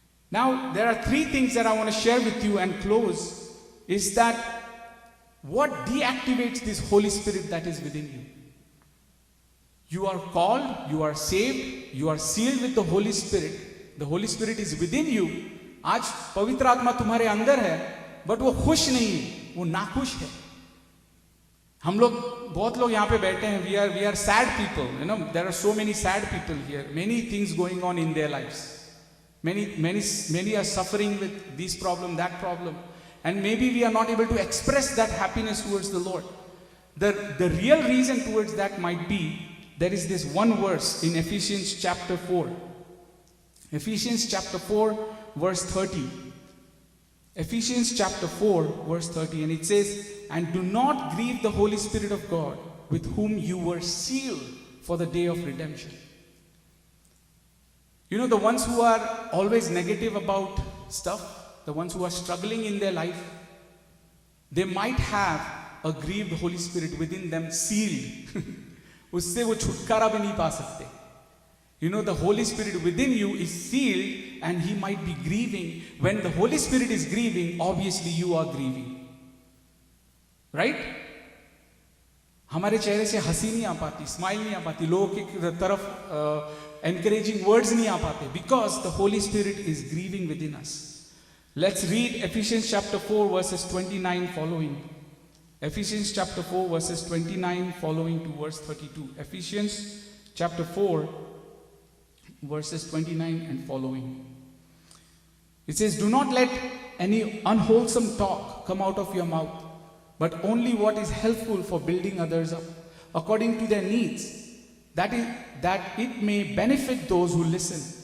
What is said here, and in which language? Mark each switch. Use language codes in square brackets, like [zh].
[en] Now, there are 3 things that I want to share with you and close. Is that what deactivates this Holy Spirit that is within you? You are called, you are saved, you are sealed with the Holy Spirit. The Holy Spirit is within you. [hi] आज पवित्र आत्मा तुम्हारे अंदर है, but वो खुश नहीं है, वो नाखुश है. बहुत लोग यहाँ पे बैठे हैं. [en] We are sad people. There are so many sad people here. Many things going on in their lives. Many are suffering with this problem, that problem. And maybe we are not able to express that happiness towards the Lord. The real reason towards that might be, there is this one verse in Ephesians chapter 4. Ephesians chapter 4 verse 30. Ephesians chapter 4 verse 30. And it says, "And do not grieve the Holy Spirit of God, with whom you were sealed for the day of redemption." The ones who are always negative about stuff, the ones who are struggling in their life, they might have a grieved Holy Spirit within them, sealed. [hi] उससे वो छुटकारा भी नहीं पा सकते. [en] The Holy Spirit within you is sealed, and He might be grieving. When the Holy Spirit is grieving, obviously you are grieving. Right? [hi] हमारे चेहरे से हंसी नहीं आ पाती, स्माइल नहीं आ पाती, लोगों की तरफ encouraging words नहीं आ पाते, [en] because the Holy Spirit is grieving within us. Let's read Ephesians chapter 4 verses 29 following. Ephesians chapter 4 verses 29 following to verse 32. Ephesians chapter 4 verses 29 and following. It says, "Do not let any unwholesome talk come out of your mouth, but only what is helpful for building others up, according to their needs, that it may benefit those who listen.